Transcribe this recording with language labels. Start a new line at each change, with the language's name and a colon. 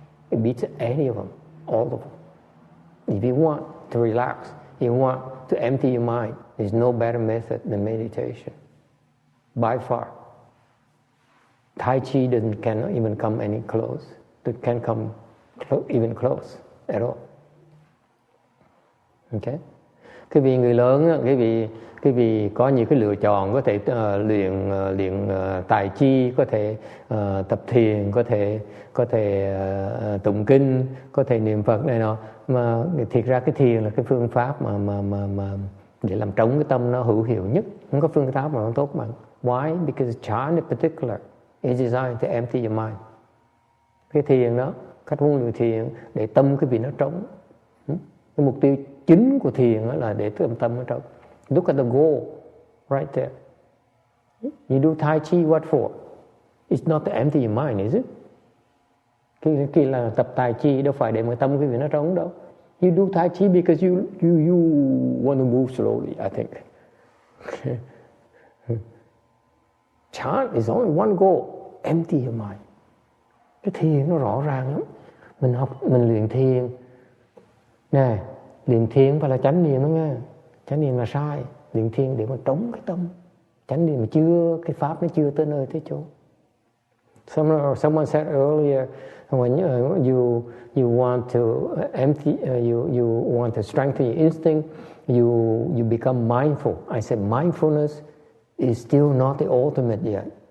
English: It beats any of them, all of them. If you want to relax, you want to empty your mind, there's no better method than meditation. by far. Tai Chi cannot even come any close. It can't come even close at all. Okay.
Vietnamese: Cái vị người lớn á, cái vị có nhiều cái lựa chọn, có thể luyện tài chi, có thể tập thiền, có thể tụng kinh, có thể niệm Phật này nọ, mà thiệt ra cái thiền là cái phương pháp mà để làm trống cái tâm nó hữu hiệu nhất. Không có phương pháp mà nó tốt bằng.
English: Why? Because chant in particular is designed to empty your mind.
Vietnamese: Cái thiền đó, cách huấn luyện thiền để tâm cái vị nó trống. Cái mục tiêu chính của thiền là để tâm nó trống.
English: Look at the goal right there. You do Tai Chi what for? It's not to empty your mind, is it?
Vietnamese: Khi là tập Tai Chi đâu phải để mà tâm cái vị nó trống đâu.
English: You do Tai Chi because you want to move slowly, I think. Chant is only one goal, empty your mind.
Vietnamese: Cái thiền nó rõ ràng lắm. Mình luyện thiền. Nè, luyện thiền không phải là chánh niệm đó nghe. Chánh niệm là sai. Luyện thiền để mà trống cái tâm. Chánh niệm chưa, cái pháp nó chưa tới nơi tới chỗ.
English: Someone said earlier, when you want to empty, you want to strengthen your instinct, you become mindful. I said mindfulness is still not the ultimate yet.